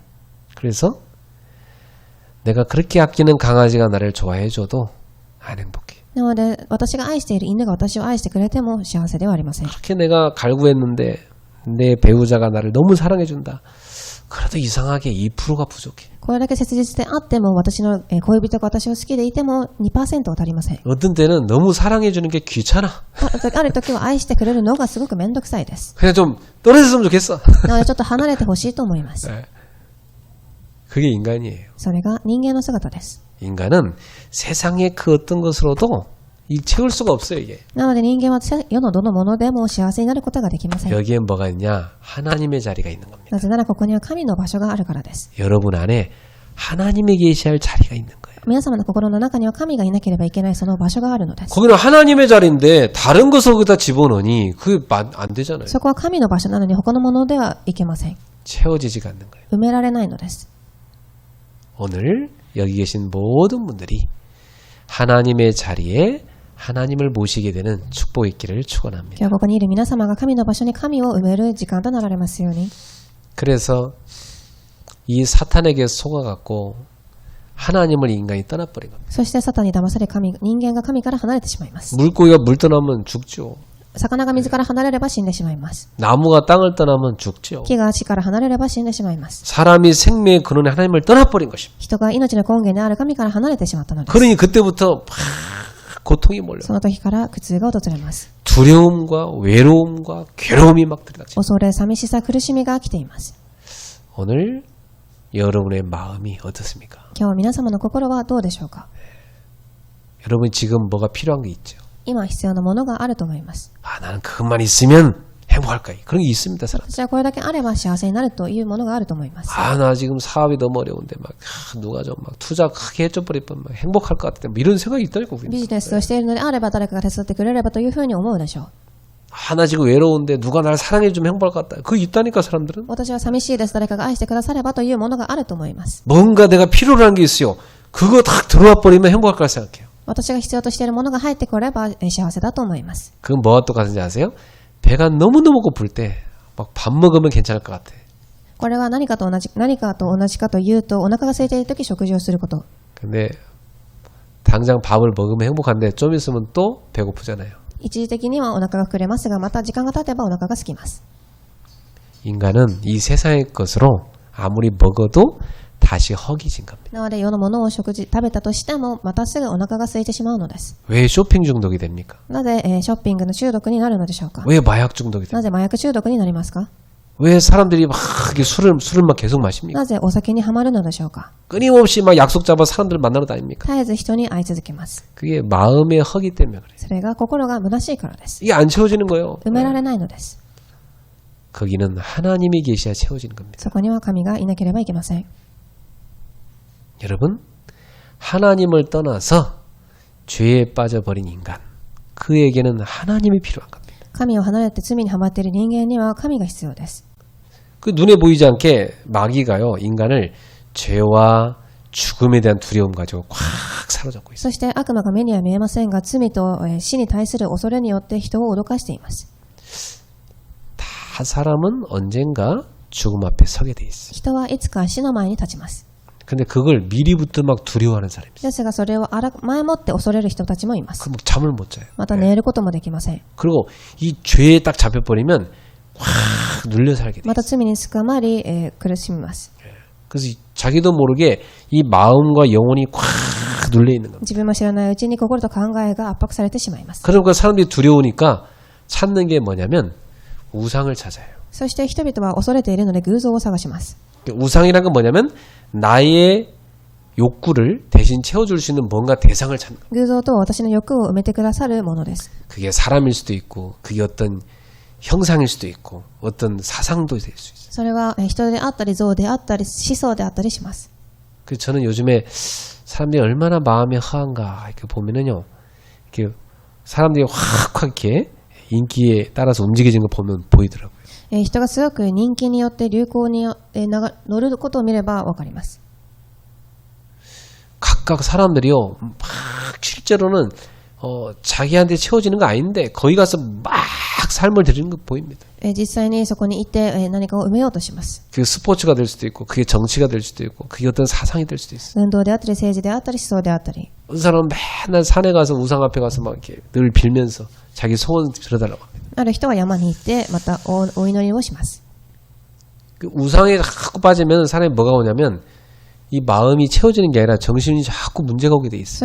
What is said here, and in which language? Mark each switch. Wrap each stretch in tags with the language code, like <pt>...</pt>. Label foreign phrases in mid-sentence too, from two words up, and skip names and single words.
<ko>그래서 내가 그렇게 아끼는 강아지가 나를 좋아해줘도 안 행복해.</ko> <ja>なので私が愛している犬が私を愛してくれても幸せではありません。</ja> <ko>그렇게 내가 갈구했는데 내 배우자가 나를 너무 사랑해준다. 그래도 이상하게 2%가 부족해.</ko> <ja>これだけ切実であっても私の恋人が私を好きでいても 2% は足りません。</ja> <ko>어떤 때는 너무 사랑해주는 게 귀찮아.</ko> <ja>ある時は愛してくれるのがすごくめんどくさいです。</ja> <ko>그냥 좀 떨어졌으면 좋겠어.</ko> <ja>なのでちょっと離れてほしいと思います。</ja> <ko>그게 인간이에요.</ko> <ja>それが人間の姿です。</ja> <ko>인간은 세상의 그 어떤 것으로도 채울 수가 없어요, 이게.</ko> <ja>なので人間は世のどのものでも幸せになることができません。</ja> <ko>여기엔 뭐가 있냐? 하나님의 자리가 있는 겁니다.</ko> <ja>なぜならここには神の場所があるからです。</ja> <ko>여러분 안에 하나님이 계셔야 할 자리가 있는 거예요.</ko> <ja>皆様の心の中には神がいなければいけないその場所があるのです。</ja> <ko>거기는 하나님의 자리인데 다른 것을 거기다 집어넣으니 그게 안 되잖아요.</ko> <ja>そこは神の場所なのに他のものではいけません。</ja> <ko>채워지지가 않는 거예요.</ko> <ja>埋められないのです。</ja> <ko>오늘 여기 계신 모든 분들이 하나님의 자리에 하나님을 모시게 되는 축복이 있기를 축원합니다.</ko> <ja>今日ここにいる皆様が神の場所に神を埋める時間となられますように。</ja> <ko>그래서 이 사탄에게 속아갖고 하나님을 인간이 떠나버린 겁니다.</ko> <ja>そしてサタンに騙され人間が神から離れてしまいます。</ja> <ko>물고기가 물 떠나면 죽죠.</ko> <ja>魚が水から離れれば死んでしまいます。</ja> <ko>나무가 땅을 떠나면 죽죠.</ko> <ja>木が地から離れれば死んでしまいます。</ja> <ko>사람이 생명의 근원에 하나님을 떠나버린 것입니다.</ko> <ja>人が命の根源である神から離れてしまったのです。</ja> <ko>그러니 그때부터 막 고통이 몰려.</ko> <ja>その時から苦痛が訪れます。</ja> <ko>두려움과 외로움과 괴로움이 막 들이닥칩니다.</ko> <ja>恐れ、寂しさ、苦しみが来ています。</ja> <ko>오늘 여러분의 마음이 어떻습니까?</ko> <ja>今日皆様の心はどうでしょうか。</ja> <ko>여러분 지금 뭐가 필요한 게 있죠?</ko> <ja>今必要なものがあると思います。</ja> <ko>아, 나는 그것만 있으면 행복할까? 그런 게 있습니다, 사람.</ko> <ja>私はこれだけあれば幸せになるというものがあると思います。</ja> <ko>아, 나 지금 사업이 너무 어려운데 막 누가 좀 막 투자 크게 해줘버리면 막 행복할 것 같은데 뭐 이런 생각이 있다니까.</ko> <ja>ビジネスをしているのであれば誰かが手伝ってくれればというふうに思うでしょう。</ja> <ko>아, 나 지금 외로운데 누가 날 사랑해주면 행복할 것 같다. 그거 있다니까, 사람들은.</ko> <ja>私は寂しいです。誰かが愛してくださればというものがあると思います。</ja> <ko>뭔가 내가 필요로 하는 게 있어요. 그거 딱 들어와 버리면 행복할 거라 생각해요.</ko> <ja>私が必要としているものが入ってこれば幸せだと思います。</ja> <ko>그건 뭐와 똑같은지 아세요? 배가 너무너무 고플 때 막 밥 먹으면 괜찮을 것 같아.</ko> <ja>これは何かと同じかというとお腹が空いているとき食事をすること。</ja> <ko>근데 당장 밥을 먹으면 행복한데 좀 있으면 또 배고프잖아요.</ko> <ja>一時的にはお腹が膨れますがまた時間が経てばお腹が空きます。</ja> <ko>인간은 이 세상의 것으로 아무리 먹어도 다시 허기진 겁니다.</ko> <ja>なので世のものを食べたとしてもまたすぐお腹が空いてしまうのです。</ja> <ko>왜 쇼핑 중독이 됩니까?</ko> <ja>なぜ、ショッピングの中毒になるのでしょうか。</ja> <ko>왜 마약 중독이 됩니까?</ko> <ja>なぜ麻薬中毒になりますか。</ja> <ko>왜 사람들이 막 이렇게 술을 막 계속 마십니까?</ko> <ja>なぜお酒にはまるのでしょうか。</ja> <ko>끊임없이 막 약속 잡아 사람들 만나러 다닙니까?</ko> <ja>絶えず人に会い続けます。</ja> <ko>그게 마음의 허기 때문에 그래요.</ko> <ja>それが心が虚しいからです。</ja> <ko>이게 안 채워지는 거예요.</ko> <ja>埋められないのです。</ja> <ko>거기는 하나님이 계셔야 채워지는 겁니다.</ko> <ja>そこには神がいなければいけません。</ja> <ko>여러분, 하나님을 떠나서 죄에 빠져버린 인간, 그에게는 하나님이 필요한 겁니다.</ko> <ja>神を離れて罪にはまっている人間には神が必要です。</ja> <ko>그 눈에 보이지 않게 마귀가요, 인간을 죄와 죽음에 대한 두려움 가지고 꽉 사로잡고 있어요.</ko> <ja>そして悪魔が目には見えませんが罪と死に対する恐れによって人を脅かしています。</ja> <ko>다 사람은 언젠가 죽음 앞에 서게 돼 있어요.</ko> <ja>人はいつか死の前に立ちます。</ja> <ko>근데 그걸 미리부터 막 두려워하는 사람이 있어요.</ko> <ja>ですがそれを前もって恐れる人たちもいます。</ja> <ko>그럼 잠을 못 자요.</ko> <ja>また寝ることもできません。</ja> <ko>그리고 이 죄에 딱 잡혀버리면 확 눌려 살게 돼요.</ko> <ja>また罪に捕まり、苦しみます。</ja> <ko>그래서 자기도 모르게 이 마음과 영혼이 꽉 눌려 있는 겁니다.</ko> <ja>自分も知らないうちに心と考えが圧迫されてしまいます。</ja> <ko>그러니까 사람들이 두려우니까 찾는 게 뭐냐면 우상을 찾아요.</ko> <ja>そして人々は恐れているので偶像を探します。</ja> <ko>우상이란 건 뭐냐면 나의 욕구를 대신 채워줄 수 있는 뭔가 대상을 찾는 거예요.</ko> <ja>偶像とは私の欲を埋めてくださるものです。</ja> <ko>그게 사람일 수도 있고 그게 어떤 형상일 수도 있고 어떤 사상도 될 수 있어요.</ko> <ja>それは人であったり像であったり思想であったりします。</ja> <ko>그래서 저는 요즘에 사람들이 얼마나 마음이 허한가 이렇게 보면은요, 이렇게 사람들이 확 이렇게 인기에 따라서 움직여진 거 보면 보이더라고요.</ko> <ja>人がすごく人気によって流行に乗ることを見ればわかります。</ja> <ko>각각 사람들이요, 막 실제로는 자기한테 채워지는 거 아닌데 거기 가서 막 삶을 드리는 거 보입니다.</ko> <ja>実際にそこに行って何かを埋めようとします。</ja> <ko>그게 스포츠가 될 수도 있고 그게 정치가 될 수도 있고 그게 어떤 사상이 될 수도 있어요.</ko> <ja>運動であったり政治であったり思想であったり、</ja> <ko>어떤 사람은 맨날 산에 가서 우상 앞에 가서 막 이렇게 늘 빌면서 자기 소원 들어달라고 합니다.</ko> <ja>ある人は山に行ってまたお祈りをします。</ja> <ko>그 우상에 자꾸 빠지면 사람이 뭐가 오냐면 이 마음이 채워지는 게 아니라 정신이 자꾸 문제가 오게 돼 있어요.</ko>